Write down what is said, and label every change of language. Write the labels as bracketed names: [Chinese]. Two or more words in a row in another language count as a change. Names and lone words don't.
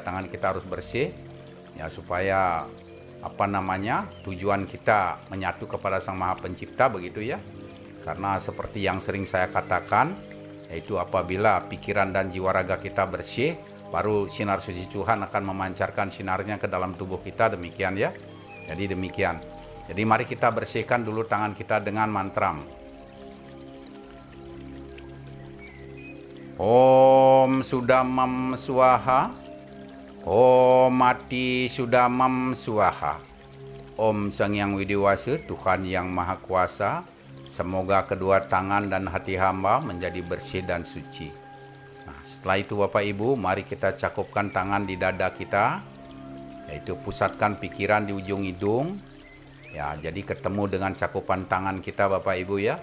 [Indonesian] Tangan kita harus bersih ya, supaya tujuan kita menyatu kepada Sang Maha Pencipta begitu ya. Karena seperti yang sering saya katakan, yaitu apabila pikiran dan jiwa raga kita bersih, baru sinar suci Tuhan akan memancarkan sinarnya ke dalam tubuh kita, demikian ya. Jadi demikian. Jadi mari kita bersihkan dulu tangan kita dengan mantra. [Sanskrit] Om Sudamam Swaha, Om Mati Sudamam Swaha, [Indonesian] Om Sang Yang Widiwasa, Tuhan yang Maha Kuasa, semoga kedua tangan dan hati hamba menjadi bersih dan suci. Nah, setelah itu Bapak Ibu, mari kita cakupkan tangan di dada kita, yaitu pusatkan pikiran di ujung hidung. Ya, jadi ketemu dengan cakupan tangan kita Bapak Ibu ya.